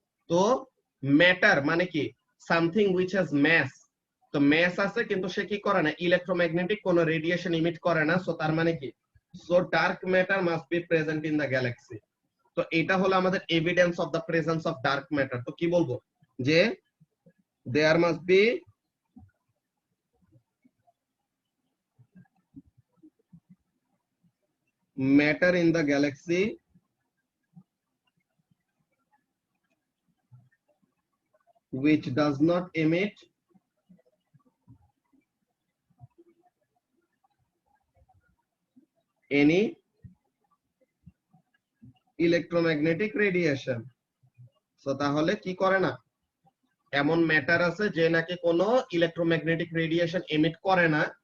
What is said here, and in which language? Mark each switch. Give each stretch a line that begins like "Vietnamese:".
Bangla: তো ম্যাটার মানে কি
English: something which has mass,
Bangla: তো ম্যাস আছে কিন্তু সে কি করে না ইলেকট্রোম্যাগনেটিক কোনো রেডিয়েশন ইমিট করে না।
English: so
Bangla: তার মানে কি,
English: So dark matter must be present in the galaxy.
Bangla: তো এটা হলো আমাদের
English: Evidence of the presence of dark matter.
Bangla: তো কি বলবো যে
English: There must be matter in the galaxy which does not emit any electromagnetic radiation.
Bangla: So তাহলে কি করে না, এমন ম্যাটার আছে যে নাকি কোনো ইলেকট্রোম্যাগনেটিক রেডিয়েশন এমিট করে না।